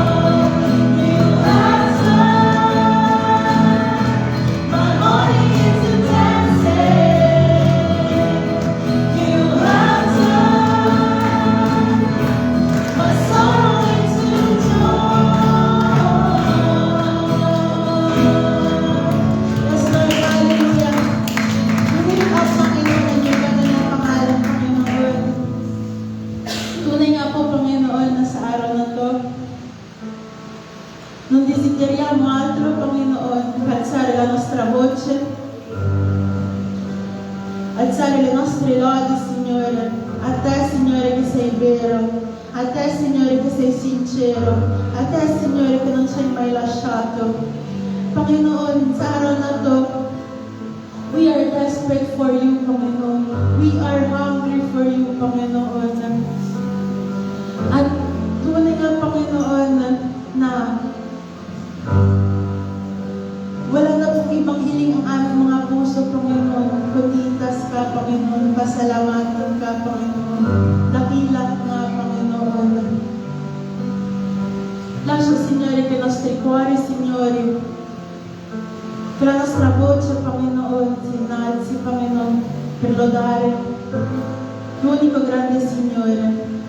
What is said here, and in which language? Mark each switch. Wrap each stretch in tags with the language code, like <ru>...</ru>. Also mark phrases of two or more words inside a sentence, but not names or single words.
<en>You have turned my morning into dancing. You have turned my sorrow into joy. Yes, Lord, hallelujah. Lift up,</en> <tl>Panginoon, yung banal na pangalan, Panginoon. Tunay nga po, Panginoon, na sa araw na to,</tl> <it>non desideriamo altro, Panginoon, che alzare la nostra voce, alzare le nostre lodi, Signore, a te, Signore, che sei vero, a te, Signore, che sei sincero, a te, Signore, che non ci hai mai lasciato.</it> <tl>Panginoon, sa araw na to,</tl> <en>we are desperate for you,</en> <tl>Panginoon.</tl> <en>We are hungry for you,</en> <tl>Panginoon. At tunay nga, Panginoon, na wala na pong ibang hiling ang aming mga puso, Panginoon. Kunditas ka, Panginoon. Pasalamatan ka, Panginoon. Dakila nga, Panginoon.</tl> <it>Lascia, Signore, che i nostri cuori, Signore, che la nostra voce, Panginoon, si innalzi, Panginoon, per lodare l'unico grande Signore.</it>